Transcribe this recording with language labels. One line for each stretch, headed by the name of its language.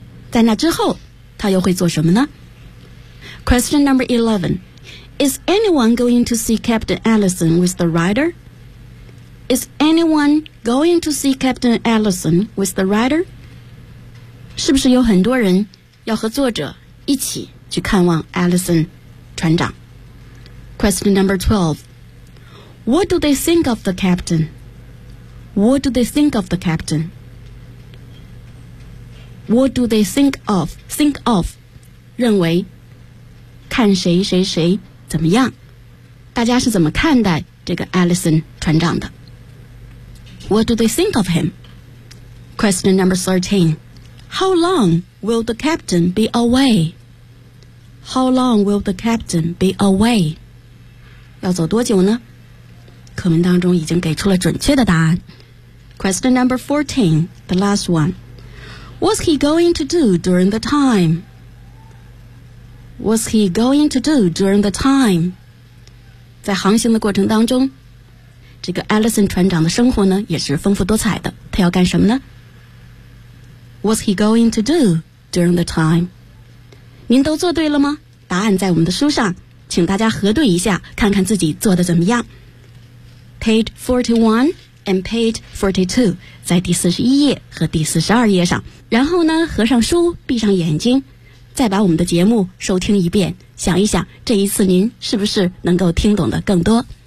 Chinese: 在那之后，他又会做什么呢？
English: Question number 11. Is anyone going to see Captain Allison with the rider? Is anyone going to see Captain Allison with the rider?
Chinese: 是不是有很多人要和作者一起去看望 Allison 船长？
English: Question number 12. What do they think of the captain? What do they think of the captain? What do they think of? Think of,
Chinese: 认为，看谁谁谁怎么样？大家是怎么看待这个 Allison 船长的？
English: What do they think of him? Question number 13. How long will the captain be away? How long will the captain be away?
Chinese: 要走多久呢？课文当中已经给出了准确的答案。
English: Question number 14, the last one. What's he going to do during the time? What's he going to do during the time?
Chinese: 在航行的过程当中，这个 Allison 船长的生活呢，也是丰富多彩的。他要干什么呢？
English: What's he going to do during the time?
Chinese: 您都做对了吗？答案在我们的书上，请大家核对一下，看看自己做得怎么样。
English: Page 41 and page 42,
Chinese: 在第41页和第42页上。然后呢，合上书，闭上眼睛，再把我们的节目收听一遍，想一想，这一次您是不是能够听懂得更多？